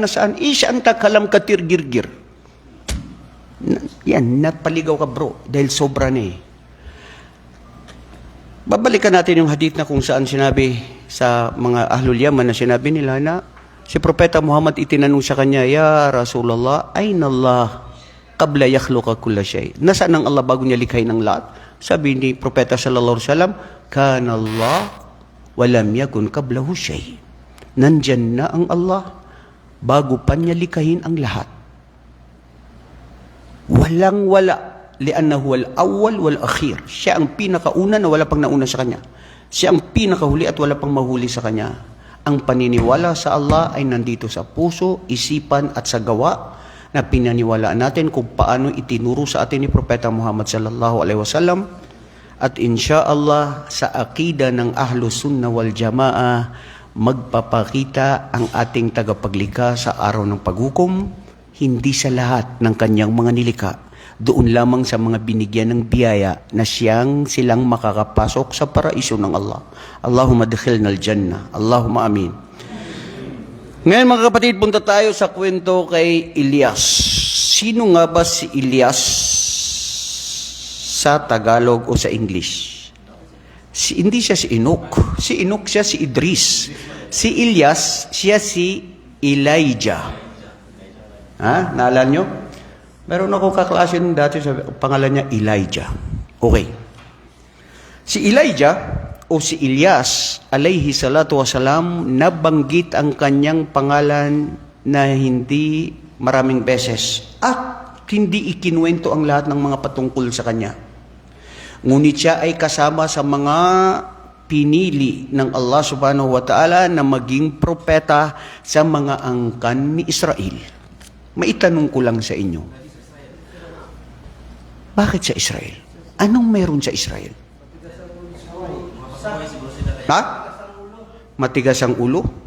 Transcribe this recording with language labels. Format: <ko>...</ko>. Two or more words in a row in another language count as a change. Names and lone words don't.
<tl>Siya ang takalam katirgirgir. Yan, napaligaw ka bro, dahil sobra na eh. Babalikan natin yung hadith na kung saan sinabi sa mga Ahlul Yaman na sinabi nila na si Propeta Muhammad itinanong sa kanya,</tl> <ar>يا رسول الله، أين الله قبل يخلق كل شيء?</ar> <tl>Nasaan ang Allah bago niya likhain ng lahat? Sabi ni Propeta</tl> <ar>صلى الله عليه وسلم، كان الله ولم يكن قبله شيء.</ar> <tl>Nandyan na ang Allah bago pa niya likhain ang lahat. Walang-wala,</tl> <ar>لأنه الأول والآخر.</ar> <tl>Siya ang pinakauna na wala pang nauna sa kanya. Siya ang pinakahuli at wala pang mahuli sa kanya. Ang paniniwala sa Allah ay nandito sa puso, isipan at sa gawa na pinaniwalaan natin kung paano itinuro sa atin ni Propeta Muhammad</tl> <ar>صلى الله عليه وسلم.</ar> <tl>At insyaallah sa akida ng</tl> <ar>أهل السنة والجماعة</ar> <tl>magpapakita ang ating tagapaglikha sa araw ng paghukom, hindi sa lahat ng kanyang mga nilikha, doon lamang sa mga binigyan ng biyaya na silang makakapasok sa paraiso ng Allah.</tl> <ar>اللهم أدخلنا الجنة. اللهم آمين.</ar> <tl>Ngayon mga kapatid, punta tayo sa kwento kay Ilyas. Sino nga ba si Ilyas sa Tagalog o sa English? Hindi siya si Enoch. Si Enoch siya si Idris. Si Ilyas, siya si Elijah. Naalala nyo? Meron akong kaklase dati, pangalan niya Elijah. Okay. Si Elijah o si Ilyas,</tl> <ar>عليه الصلاة والسلام,</ar> <tl>nabanggit ang kanyang pangalan na hindi maraming beses at hindi ikinuwento ang lahat ng mga patungkol sa kanya. Ngunit siya ay kasama sa mga pinili ng Allah</tl> <ar>سبحانه وتعالى</ar> <tl>na maging propeta sa mga angkan ni Israel. Maitanong ko lang sa inyo, bakit sa Israel? Anong meron sa Israel? Matigas ang ulo?</tl>